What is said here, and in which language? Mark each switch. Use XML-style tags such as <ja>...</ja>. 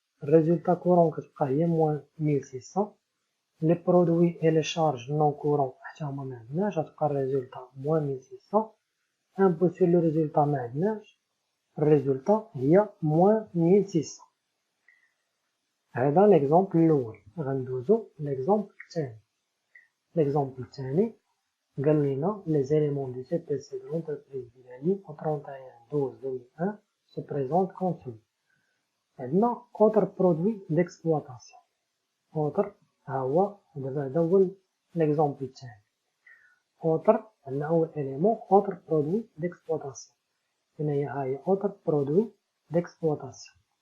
<ar>الريزولطا كورون كتبقى هي موان 1600 لي برودوي اي لي شارج نون كورون حتى هما ما عندناش غتبقى الريزولطا موان 1600 امبو سور لو ريزولطا ما عندناش الريزولطا هي موان 1600. هذا ليكزامبل الاول. غندوزو ليكزامبل الثاني. ليكزامبل الثاني قال لنا</ar> <fr>les éléments du CPC de l'entreprise Bilani au 31/12/2001 se présentent comme suit.</fr> <ar>عندنا</ar> <fr>autre produit d'exploitation.</fr> <ar>autre ها هو هذا هو l'exemple الثاني.</ar> <fr>autre</fr> <ar>عندنا أول</ar> <fr>élément autre produit d'exploitation.</fr> <ar>هنايا ها هي</ar> <fr>autre produit d'exploitation.</fr>